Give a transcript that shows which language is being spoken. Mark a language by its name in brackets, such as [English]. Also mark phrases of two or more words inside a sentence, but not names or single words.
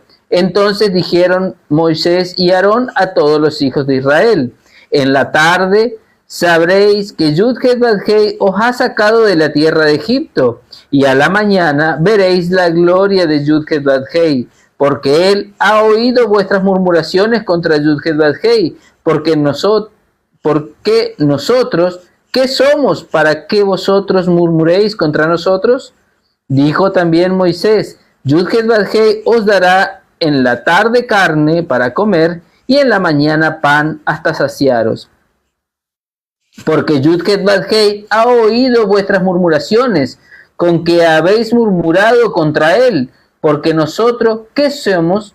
[Spanish] Entonces dijeron Moisés y Aarón a todos los hijos de Israel: en la tarde sabréis que Yud-Heh-Vav-Heh os ha sacado de la tierra de Egipto, y a la mañana veréis la gloria de Yud-Heh-Vav-Heh, porque él ha oído vuestras murmuraciones contra Yud-Heh-Vav-Heh, porque nosotros, ¿qué somos para que vosotros murmuréis contra nosotros? Dijo también Moisés: Yud-Heh-Vav-Heh os dará en la tarde carne para comer, y en la mañana pan hasta saciaros. Porque Yud-Heh-Vav-Heh ha oído vuestras murmuraciones, con que habéis murmurado contra él, porque nosotros, ¿qué somos?